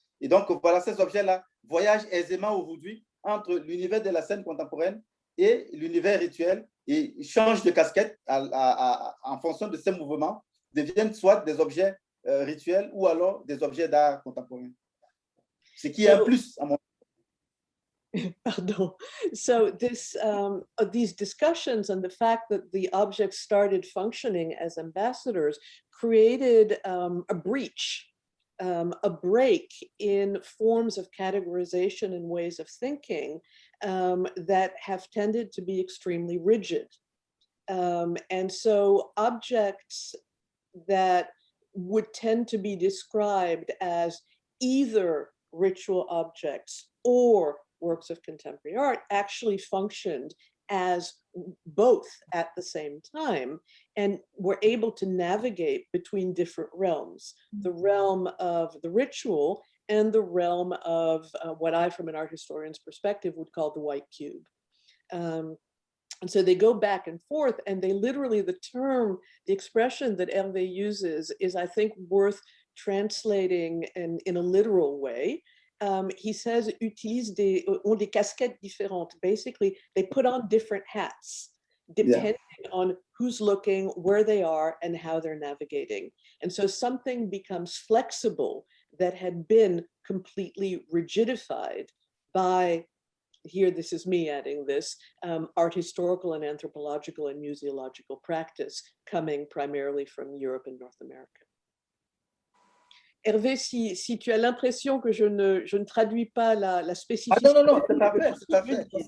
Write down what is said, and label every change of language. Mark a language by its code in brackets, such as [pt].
[fr] Et donc, voilà, ces objets-là voyagent aisément aujourd'hui entre l'univers de la scène contemporaine et l'univers rituel et changent de casquette en fonction de ces mouvements, deviennent soit des objets rituels ou alors des objets d'art contemporain. Ce qui est un plus à mon Pardon. [en] So these discussions and the fact that the objects started functioning as ambassadors created a breach, a break in forms of categorization and ways of thinking that have tended to be extremely rigid. And so objects that would tend to be described as either ritual objects or works of contemporary art actually functioned as both at the same time and were able to navigate between different realms, the realm of the ritual and the realm of what I, from an art historian's perspective, would call the white cube. And so they go back and forth, and they literally, the term, the expression that Hervé uses is, I think, worth translating in a literal way. He says, [fr] ont des casquettes différentes. [en] Basically, they put on different hats, depending on who's looking, where they are, and how they're navigating. And so something becomes flexible that had been completely rigidified by, here, this is me adding this, art historical and anthropological and museological practice coming primarily from Europe and North America. [fr] Hervé, si tu as l'impression que je ne traduis pas la spécificité. Ah non, c'est parfait, c'est parfait.